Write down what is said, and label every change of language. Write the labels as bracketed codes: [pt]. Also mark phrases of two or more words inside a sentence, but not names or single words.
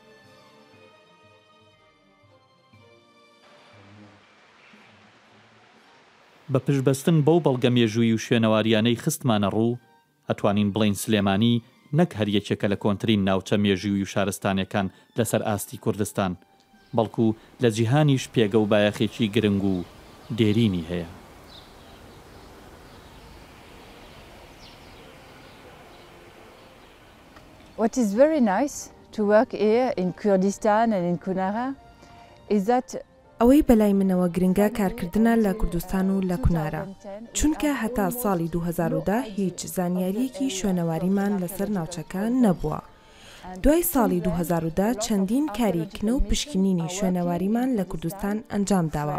[ckb] بە پشبەستن بەو بەڵگە مێژووی و شوێنەواریانەی خستمانە ڕوو، ئەتوانین بڵین سلێمانی نەک هەریەکێکە لە کۆنترین ناوچە مێژووی و شارستانەکان لەسەر ئاستی کوردستان، بەڵکو لە جیهانیش پێگە و بایەخێکی گرنگ و دێرینی هەیە. [en] What is very nice to work here in Kurdistan and in Kunara is that [ckb] ئەوەی بەلای منەوە گرنگە کارکردنە لە کوردستان و لە کونارە، چونکە هەتا ساڵی 2010 هیچ زانیاریەکی شوێنەواریمان لەسەر ناوچەکان نەبووە. دوای ساڵی 2010 چەندین کاریکردنە و پشکنینی شوێنەواریمان لە کوردستان ئەنجام داوە.